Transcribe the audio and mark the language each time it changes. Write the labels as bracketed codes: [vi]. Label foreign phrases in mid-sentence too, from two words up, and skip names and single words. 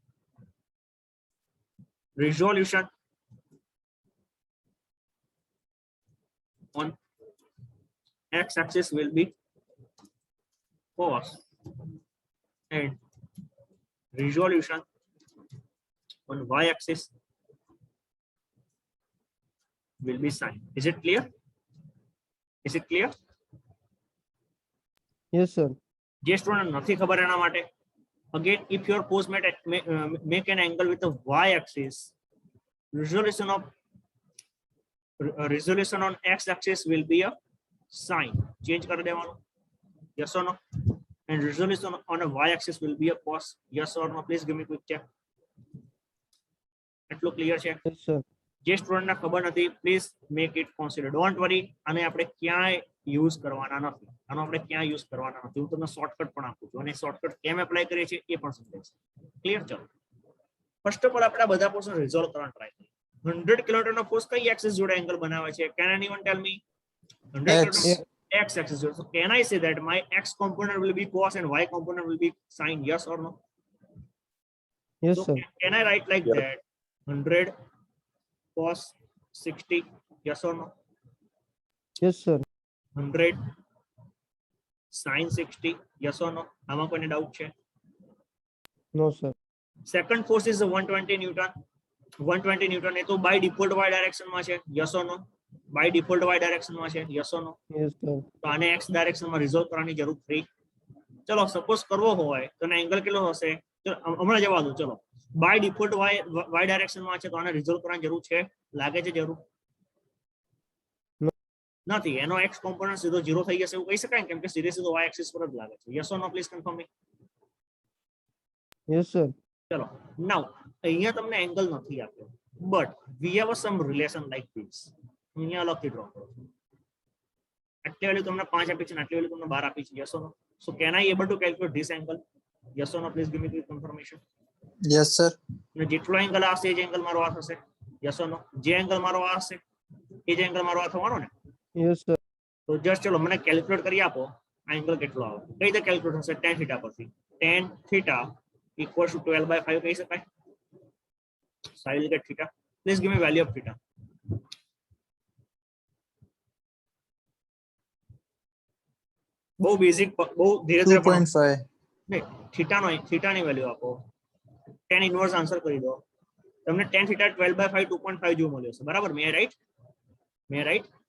[en] resolution on x axis will be cos and resolution on y axis will be sin. Is it clear? Is it clear? Yes, sir. [gu] જે સ્ટુડન્ટ નથી ખબર એના માટે, [en] again, if your force make an angle with the y axis, resolution on x axis will be a sine. [gu] Change kar devanu. [en] Yes or no? And resolution on a y axis will be a cos. Yes or no? Please give me quick check. [gu] એટલું ક્લિયર છે? [en] Yes, sir. [gu] જે સ્ટુડન્ટ ને ખબર નથી, [en] please make it consider. Don't worry, [gu] આને આપણે ક્યાંય યુઝ કરવાના નથી. આનો આપણે ક્યાં યુઝ કરવાના નથી. હું તમને શોર્ટકટ પણ આપું છું અને શોર્ટકટ કેમ એપ્લાય કરીએ છીએ એ પણ સમજાવીશ. ક્લિયર? ચલો [en] first of all [gu] આપણે બધા પોર્શન રિઝોલ્વ કરવાનો ટ્રાય કરીએ. 100 કિલોમીટર નો ફોર્સ કઈ એક્સિસ જોડે એંગલ બનાવે છે? [en] Can anyone tell me? 100 kilometre x axis જોડે. So can I say that my x component will be cos and y component will be sin? Yes or no? Yes, So sir. can I write like that? 100 cos 60? Yes or no? Yes, sir. 100 sin 60? Yes or no? [gu] આમાં કોઈને ડાઉટ છે? [en] No, sir. Second force is 120 Newton. 120 Newton [gu] એ તો [en] by default y direction [gu] માં છે. [en] Yes or no? by default y direction [gu] માં છે. [en] Yes or no? Yes, sir. [gu] તો આને [en] x direction [gu] માં રિઝોલ્વ કરવાની જરૂર નથી. ચલો સપોઝ કરવો હોય તો એનો એંગલ કેટલો હશે? ચલો હમણાં જવા દો. ચલો [en] by default y direction [gu] માં છે તો આને રિઝોલ્વ કરવાની જરૂર છે? લાગે છે જરૂર? નથી. એનો x કોમ્પોનન્ટ સીધો 0 થઈ જશે એવું કહી શકાય, કેમ કે સીધો y એક્સિસ પર જ લાગે છે. [en] Yes or no? Please confirm me. Yes, sir. [gu] ચલો નાઉ અહીંયા તમને એંગલ નથી આપ્યો, [en] but we have some relation like this. [gu] અહીંયા અલગથી ડ્રો કરો. આટલી વેલ્યુ તમને 5 આપી છે અને આટલી વેલ્યુ તમને 12 આપી છે. [en] Yes or no? So can I able to calculate this angle? Yes or no? Please give me the confirmation. Yes, sir. [gu] અને જેટલો એંગલ આવશે એ જ એંગલ મારો આ થશે. [en] Yes or no? [gu] જે એંગલ મારો આ હશે એ જ એંગલ મારો આ થવાનો ને. [en] Yes, sir. [gu] તો જસ્ટ ચલો મને કેલ્ક્યુલેટ કરી આપો. એંગલ કેટલો આવે કઈ રીતે કેલ્ક્યુલેટ થશે tan થીટા પરથી [en] tan theta equals to 12/5 [gu] કહી શકાય [en] so I will get theta please give me value of theta [gu] બહુ બેઝિક બહુ ધીરે ધીરે ભણો 2.5. નહીં થીટાની વેલ્યુ આપો [en] tan inverse [gu] આન્સર કરી દો તમને [en] tan theta [gu] 12/5 2.5 જેવું મળ્યું છે બરાબર મે રાઈટ